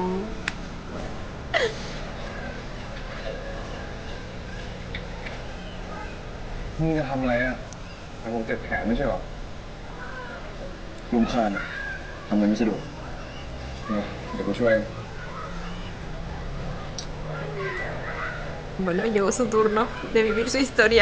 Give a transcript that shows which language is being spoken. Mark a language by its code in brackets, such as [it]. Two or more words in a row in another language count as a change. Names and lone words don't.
[th] มึงจะทำอะไรอะแต่ผมเจ็บแขนไม่ใช่หรอลุมคานอะทำอะไรไม่สะดวกเนี่ยเดี๋ยวกูช่วย [es] Bueno, llegó su turno de vivir su historia.